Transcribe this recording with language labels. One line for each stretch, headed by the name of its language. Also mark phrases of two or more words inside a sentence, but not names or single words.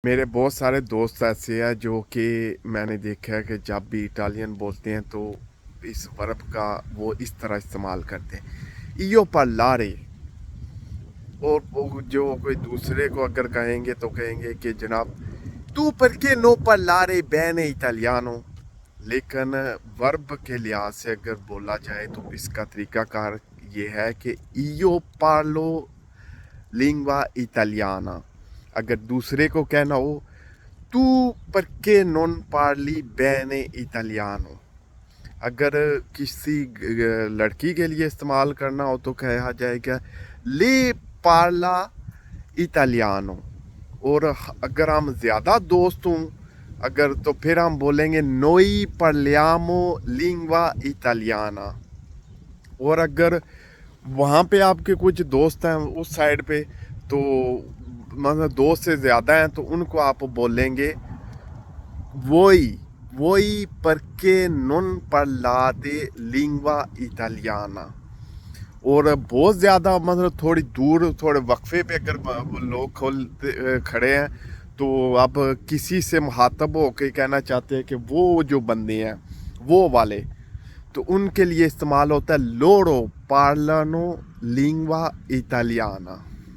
Hindi: मेरे बहुत सारे दोस्त ऐसे हैं जो कि मैंने देखा है कि जब भी इटालियन बोलते हैं तो इस वर्ब का वो इस तरह इस्तेमाल करते हैं
Italian: io parlare।
Hindi: और वो जो कोई दूसरे को अगर कहेंगे तो कहेंगे कि जनाब तू
Italian: perché non parlare bene italiano।
Hindi: लेकिन वर्ब के लिहाज से अगर बोला जाए तो इसका तरीकाकार ये है कि
Italian: io parlo lingua italiana।
Hindi: अगर दूसरे को कहना हो
Italian: tu perché non parli bene italiano।
Hindi: अगर किसी लड़की के लिए इस्तेमाल करना हो तो कहा जाएगा
Italian: lei parla italiano.
Hindi: और अगर हम ज़्यादा दोस्त हों अगर तो फिर हम बोलेंगे
Italian: noi parliamo lingua italiana।
Hindi: और अगर वहाँ पे आपके कुछ दोस्त हैं उस साइड पे तो मतलब दोस्त से ज़्यादा हैं तो उनको आप बोलेंगे वही वही
Italian: perché non parlate lingua italiana।
Hindi: और बहुत ज़्यादा मतलब थोड़ी दूर थोड़े वक्फे पे अगर लोग खड़े हैं तो आप किसी से मुखातब होकर कहना चाहते हैं कि वो जो बंदे हैं वो वाले तो उनके लिए इस्तेमाल होता है
Italian: loro parlano lingua italiana।